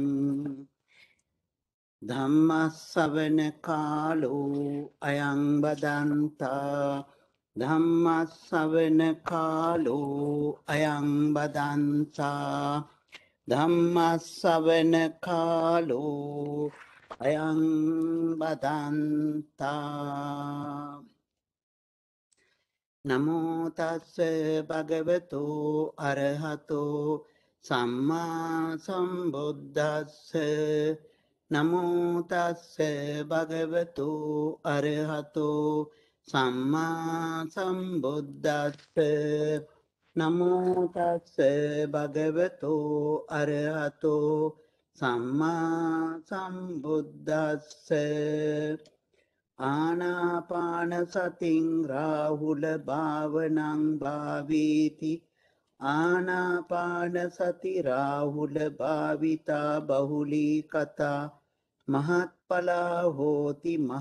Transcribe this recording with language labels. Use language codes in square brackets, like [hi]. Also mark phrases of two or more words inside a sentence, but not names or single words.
[pi] ධම්මස්සවන කාලෝ අයං බදන්තා ධම්මස්සවන කාලෝ අයං බදන්තා ධම්මස්සවන කාලෝ අයං බදන්තා නමෝ තස්ස භගවතු අරහතෝ සම්මා සම්බුද්දස්ස නමෝ තස්ස භගවතු අරහතෝ සම්මා සම්බුද්දස්ස නමෝ තස්ස භගවතු අරහතෝ සම්මා සම්බුද්දස්ස ආනාපාන සතින් රාහුල භාවනං භාවීති ආනාපාන සති රාහුල භාවිතා බහුලී කතා මහත්ඵලා හෝති